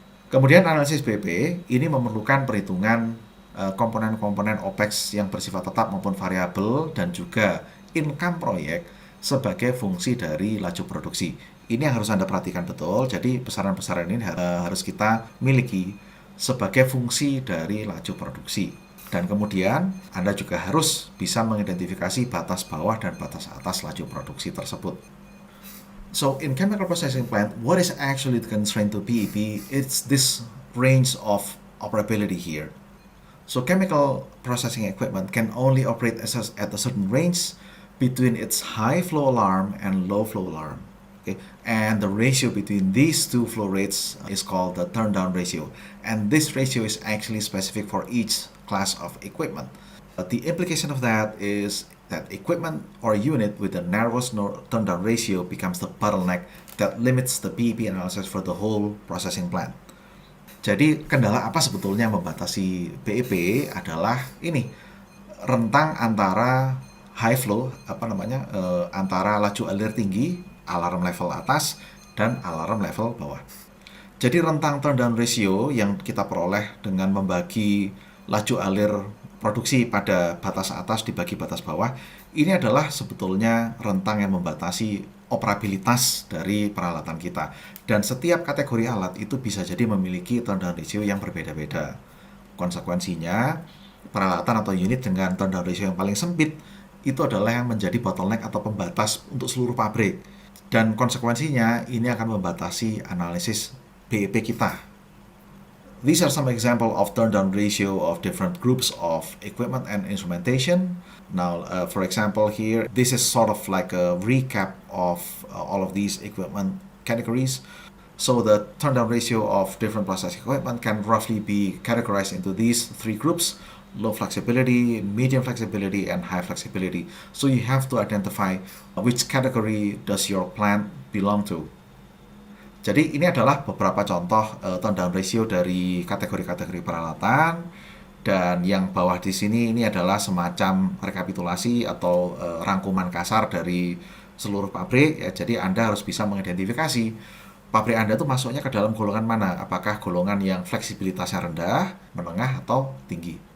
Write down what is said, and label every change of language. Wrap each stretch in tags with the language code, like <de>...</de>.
<id>Kemudian analisis BEP ini memerlukan perhitungan komponen-komponen OPEX yang bersifat tetap maupun variabel dan juga income proyek sebagai fungsi dari laju produksi. Ini yang harus Anda perhatikan betul, jadi besaran-besaran ini harus kita miliki sebagai fungsi dari laju produksi. Dan kemudian Anda juga harus bisa mengidentifikasi batas bawah dan batas atas laju produksi tersebut.</id> <en>So in chemical processing plant, what is actually the constraint to BEP? It's this range of operability here. So chemical processing equipment can only operate at a certain range between its high flow alarm and low flow alarm. Okay? And the ratio between these two flow rates is called the turn-down ratio. And this ratio is actually specific for each class of equipment. But the implication of that is that equipment or unit with the narrowest turn-down ratio becomes the bottleneck that limits the BEP analysis for the whole processing plant.</en> <id>Jadi kendala apa sebetulnya yang membatasi BEP adalah ini, rentang antara high flow, antara laju alir tinggi, alarm level atas, dan alarm level bawah. Jadi rentang turn down ratio yang kita peroleh dengan membagi laju alir produksi pada batas atas dibagi batas bawah, ini adalah sebetulnya rentang yang membatasi operabilitas dari peralatan kita. Dan setiap kategori alat itu bisa jadi memiliki turn down ratio yang berbeda-beda. Konsekuensinya, peralatan atau unit dengan turn down ratio yang paling sempit itu adalah yang menjadi bottleneck atau pembatas untuk seluruh pabrik. Dan konsekuensinya ini akan membatasi analisis BEP kita.</id> <en>These are some examples of turn down ratio of different groups of equipment and instrumentation. Now, for example, here, this is sort of like a recap of all of these equipment categories. So the turn down ratio of different process equipment can roughly be categorized into these three groups: low flexibility, medium flexibility, and high flexibility. So you have to identify which category does your plant belong to.</en> <id>Jadi ini adalah beberapa contoh turn down ratio dari kategori-kategori peralatan, dan yang bawah di sini ini adalah semacam rekapitulasi atau rangkuman kasar dari seluruh pabrik ya. Jadi Anda harus bisa mengidentifikasi pabrik Anda itu masuknya ke dalam golongan mana, apakah golongan yang fleksibilitasnya rendah, menengah, atau tinggi.</id>